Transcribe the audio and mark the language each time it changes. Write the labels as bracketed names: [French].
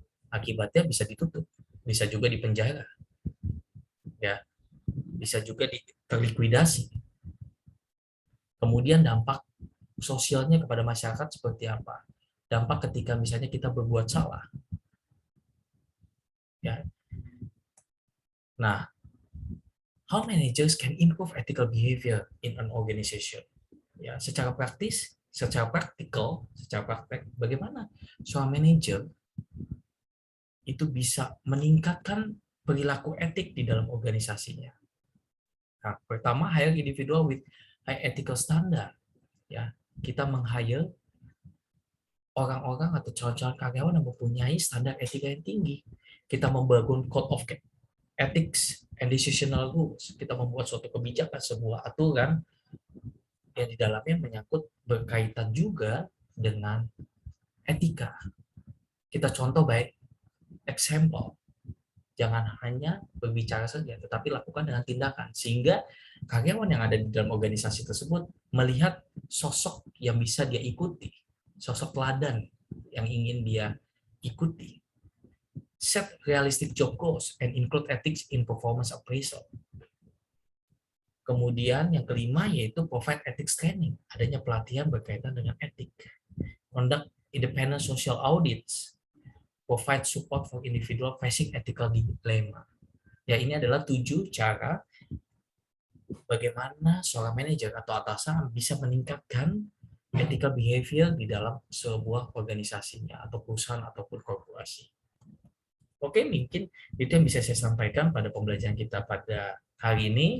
[Indonesian] Akibatnya bisa ditutup, bisa juga dipenjara. Ya, bisa juga terlikuidasi. Kemudian dampak sosialnya kepada masyarakat seperti apa? Dampak ketika misalnya kita berbuat salah. Ya. [English] Nah, how managers can improve ethical behavior in an organization? [Indonesian] Ya, secara praktis, secara praktikal, secara praktek, bagaimana seorang manajer itu bisa meningkatkan perilaku etik di dalam organisasinya? [English] Nah, pertama, hire individual with high ethical standard. [Indonesian] Ya, kita meng-hire orang-orang atau calon-calon karyawan yang mempunyai standar etika yang tinggi. Kita membangun [English] code of ethics and decisional rules. [Indonesian] Kita membuat suatu kebijakan, sebuah aturan yang di dalamnya menyangkut berkaitan juga dengan etika. Kita contoh baik example. Jangan hanya berbicara saja, tetapi lakukan dengan tindakan. Sehingga karyawan yang ada di dalam organisasi tersebut melihat sosok yang bisa dia ikuti, sosok teladan yang ingin dia ikuti. [English] Set realistic job goals and include ethics in performance appraisal. [Indonesian] Kemudian yang kelima yaitu [English] provide ethics training, [Indonesian] adanya pelatihan berkaitan dengan etik. [English] Conduct independent social audits, provide support for individual facing ethical dilemma. [Indonesian] Ya, ini adalah 7 cara bagaimana seorang manajer atau atasan bisa meningkatkan ethical behavior di dalam sebuah organisasinya atau perusahaan ataupun korporasi. Oke, mungkin itu yang bisa saya sampaikan pada pembelajaran kita pada hari ini.